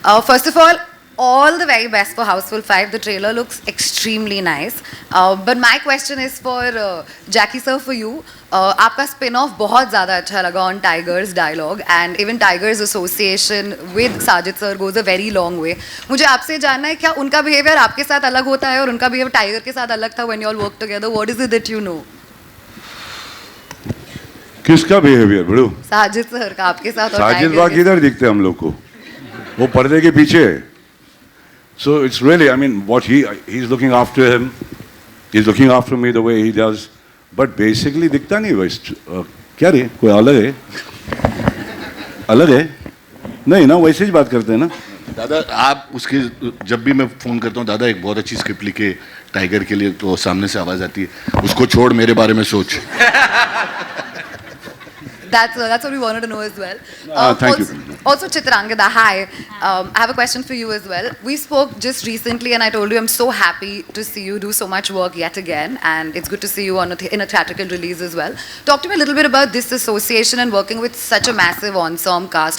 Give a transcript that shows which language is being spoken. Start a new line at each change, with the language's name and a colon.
English: First of all the very best for Houseful 5. The trailer looks extremely nice. But my question is for Jackie sir, for you.
Hindi: आपका spin-off बहुत ज़्यादा अच्छा लगा
English: on Tiger's dialogue, and even Tiger's association with Sajid sir goes a very long way.
Hindi: मुझे आपसे जानना है, क्या उनका behavior आपके साथ अलग होता है और उनका behavior Tiger के साथ अलग था
English: when you all work together? What is it that you know?
Hindi: किसका बिहेवियर बड़ू? साजिद सर का आपके साथ और साजिद वाह किधर दिखते हम लोग को, वो पर्दे के पीछे है.
English: So it's really, I mean, what he's looking after him, he's looking after me the way he does, but basically
Hindi: दिखता नहीं वैसे. क्या रे, कोई अलग है? अलग है? नहीं ना, वैसे ही बात करते हैं ना. दादा आप उसके जब भी मैं फ़ोन करता हूँ, दादा एक बहुत अच्छी स्क्रिप्ट लिखे टाइगर के लिए, तो सामने से आवाज़ आती है, उसको छोड़ मेरे बारे में सोच.
English: That's what we wanted to know as well. Thank you. Also, Chitrangada, hi. I have a question for you as well. We spoke just recently, and I told you I'm so happy to see you do so much work yet again, and it's good to see you on in a theatrical release as well. Talk to me a little bit about this association and working with such a massive ensemble cast.